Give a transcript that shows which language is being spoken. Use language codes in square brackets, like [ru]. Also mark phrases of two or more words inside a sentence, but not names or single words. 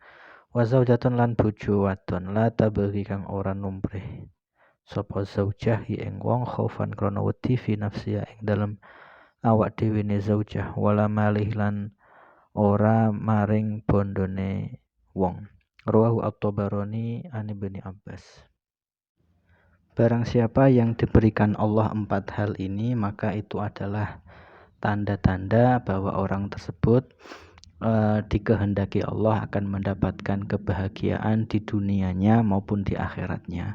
[ar] وزوجة [jv] lan bojo wadon [ar] لا تبغي [jv] kang ora numprih sapa zaujah ing wong khaufan krana wedi [ar] في نفسها [jv] ing dalem awak dhewe ne zaujah, [ar] ولا ماله [jv] lan ora maring bondone wong. [ar] رواه الطبراني عن ابن عباس. [id] Barang siapa yang diberikan Allah 4 hal ini, maka itu adalah tanda-tanda bahwa orang tersebut dikehendaki Allah akan mendapatkan kebahagiaan di dunianya maupun di akhiratnya.